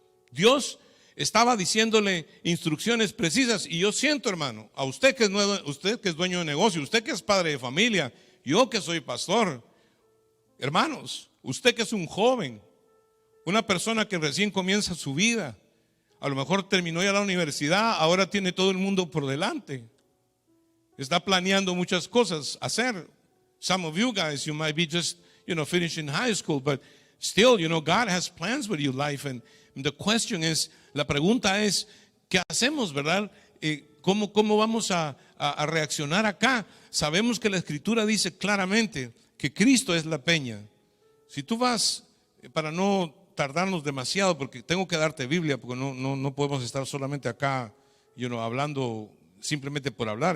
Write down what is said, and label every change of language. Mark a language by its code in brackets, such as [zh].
[es] Dios estaba diciéndole instrucciones precisas, y yo siento, hermano, a usted que es dueño de negocio, usted que es padre de familia, yo que soy pastor, hermanos, usted que es un joven, una persona que recién comienza su vida, a lo mejor terminó ya la universidad, ahora tiene todo el mundo por delante, está planeando muchas cosas hacer. [en] Some of you guys, you might be just, finishing high school, but still, God has plans with your life. And the question is, [es] la pregunta es, ¿qué hacemos, verdad? ¿Cómo vamos a reaccionar acá? Sabemos que la Escritura dice claramente que Cristo es la peña. Si tú vas, para no tardarnos demasiado, porque tengo que darte Biblia, porque no podemos estar solamente acá, hablando simplemente por hablar.